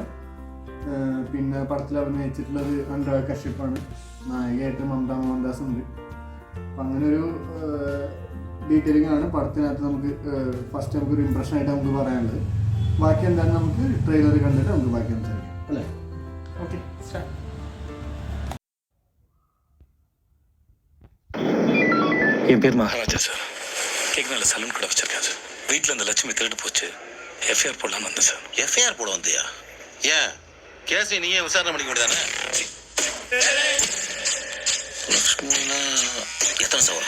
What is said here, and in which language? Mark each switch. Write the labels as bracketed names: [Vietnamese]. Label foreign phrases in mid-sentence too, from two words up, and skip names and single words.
[Malayalam] പിന്നെ പടത്തിൽ അഭിനയിച്ചിട്ടുള്ളത് അനുരാഗ് കശ്യപ്പാണ്. നായികയായിട്ട് മമത മോഹൻദാസ് ഉണ്ട്. അപ്പം അങ്ങനൊരു ഡീറ്റെയിലിംഗ് ആണ് പടത്തിനകത്ത്. നമുക്ക് ഫസ്റ്റ് നമുക്കൊരു ഇംപ്രഷനായിട്ട് നമുക്ക് പറയാനുള്ളത്. ബാക്കി എന്താണ് നമുക്ക് ട്രെയിലർ കണ്ടിട്ട് നമുക്ക് ബാക്കി സംസാരിക്കാം അല്ലേ? ഓക്കെ, സ്റ്റാർട്ട്. [Tamil] என் பேர் மகாராஜா சார். கேட்க நல்ல சலூன் கடை வச்சிருக்கேன் சார். வீட்டில் இந்த லட்சுமி திருட்டு போச்சு. எஃப்ஐஆர் போடலான்னு வந்தேன் சார். எஃப்ஐஆர் போட வந்தியா? ஏன் கேஸ் நீயே விசாரணை பண்ணிக்க வேண்டியதானே? லக்ஷ்மினா எத்தனை சவரம்